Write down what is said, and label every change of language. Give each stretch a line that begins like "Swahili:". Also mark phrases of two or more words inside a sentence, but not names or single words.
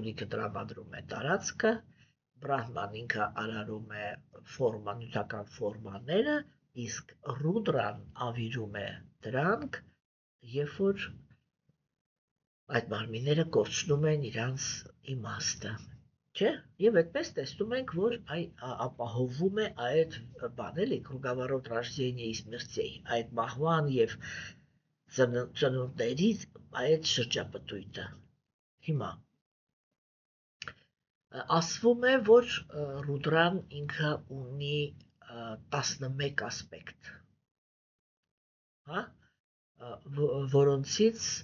Armenian: ինքը տրամադրում է տարածքը, Բրահման ինքը արարում է նյութական ֆորմաները, իսկ Ռուդրան ավիրում է դրանք, երբ որ այդ մարմինները կորցնում են իրանց իմաստը, չէ՞։ Եվ այդպես տեսնում ենք, որ ապահովում է այդ բանել
Russian: կруговорот рождения и смертей,
Armenian: այդ մահվան եւ ծնունդներից այդ շրջապտույտը։ Հիմա ասվում է, որ Ռուդրան ինքը ունի 11 ասպեկտ, հա, որոնցից